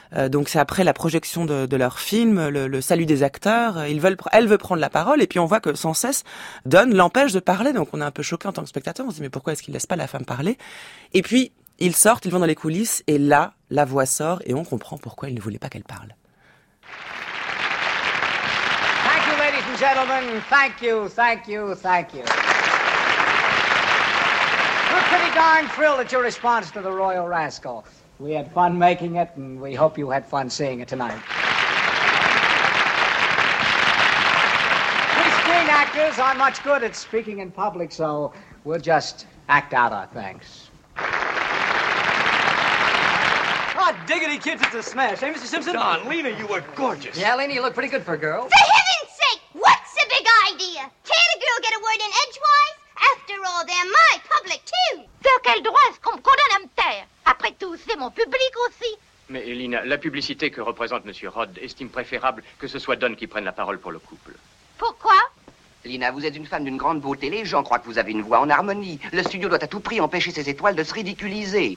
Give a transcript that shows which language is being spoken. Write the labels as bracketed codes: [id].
[fr] Donc c'est après la projection de leur film, le salut des acteurs. Elle veut prendre la parole et puis on voit que sans cesse Don l'empêche de parler. Donc on est un peu choqué en tant que spectateur. On se dit mais pourquoi est-ce qu'il laisse pas la femme parler? Et puis ils sortent, ils vont dans les coulisses et là la voix sort et on comprend pourquoi il ne voulait pas qu'elle parle. [en] Thank you, ladies and gentlemen. Thank you, thank you, thank you. We're pretty darn thrilled at your response to the Royal Rascal. We had fun making it, and we hope you had fun seeing it tonight. We screen actors aren't much good at speaking in public, so we'll just act out our thanks. Oh, diggity kids, it's a smash. Hey, Mr. Simpson? Don, Lena, you were gorgeous. Yeah, Lena, you look pretty good for a girl. For heaven's sake, what's the big idea? Can't a girl get a word in edgewise? After all, they're my public, too. [fr] Sur quel droit est-ce qu'on me condamne à me taire? Après tout, c'est mon public aussi. Mais Lena, la publicité que représente M. Rod estime préférable que ce soit Don qui prenne la parole pour le couple. Pourquoi? Lena, vous êtes une femme d'une grande beauté. Les gens croient que vous avez une voix en harmonie. Le studio doit à tout prix empêcher ses étoiles de se ridiculiser.